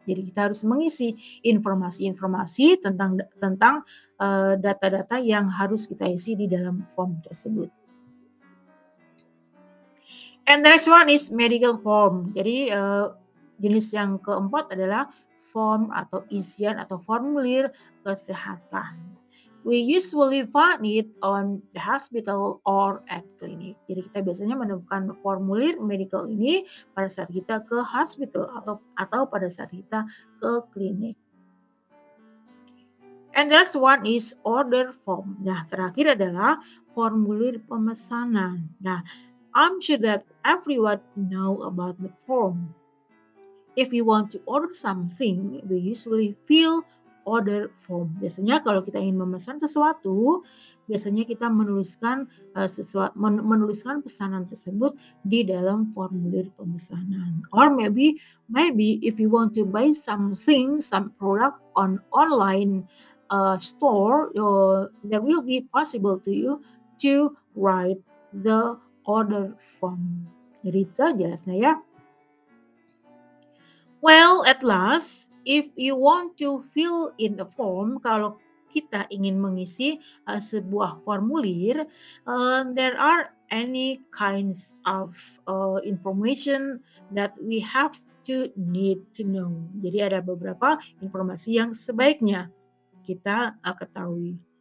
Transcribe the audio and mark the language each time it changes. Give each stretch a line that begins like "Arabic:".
Indonesian: Jadi kita harus mengisi informasi-informasi tentang data-data yang harus kita isi di dalam form tersebut.
English: And the next one is medical form.
Indonesian: Jadi jenis yang keempat adalah form atau isian atau formulir kesehatan.
English: We usually find it on the hospital or at clinic.
Indonesian: Jadi kita biasanya menemukan formulir medical ini pada saat kita ke hospital atau pada saat kita ke klinik.
English: And that's one is order form.
Indonesian: Nah, terakhir adalah formulir pemesanan.
English: Nah, I'm sure that everyone know about the form. If we want to order something, we usually fill order form.
Indonesian: Biasanya kalau kita ingin memesan sesuatu, biasanya kita menuliskan menuliskan pesanan tersebut di dalam formulir pemesanan.
English: Or maybe if you want to buy something, some product on online store, there will be possible to you to write the order form.
Indonesian: Jadi itu jelasnya ya.
English: Well, at last, if you want to fill in the form,
Indonesian: kalau kita ingin mengisi sebuah formulir,
English: there are any kinds of information that we have to need to know.
Indonesian: Jadi ada beberapa informasi yang sebaiknya kita ketahui.